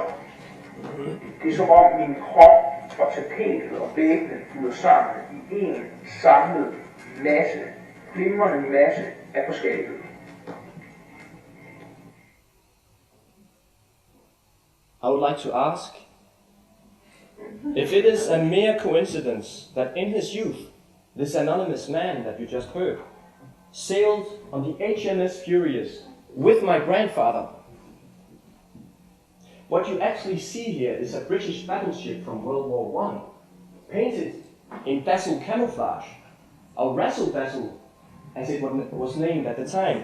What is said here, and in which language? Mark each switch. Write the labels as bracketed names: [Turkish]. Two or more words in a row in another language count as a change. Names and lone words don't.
[Danish] Det er som om min krop og tapetet og væggene flyder sammen i en samlet masse, flimrende masse af forskellighed. [English] I would like to ask if it is a mere coincidence that in his youth, this anonymous man that you just heard sailed on the HMS Furious with my grandfather. What you actually see here is a British battleship from World War I, painted in dazzle camouflage, or razzle dazzle as it was named at the time.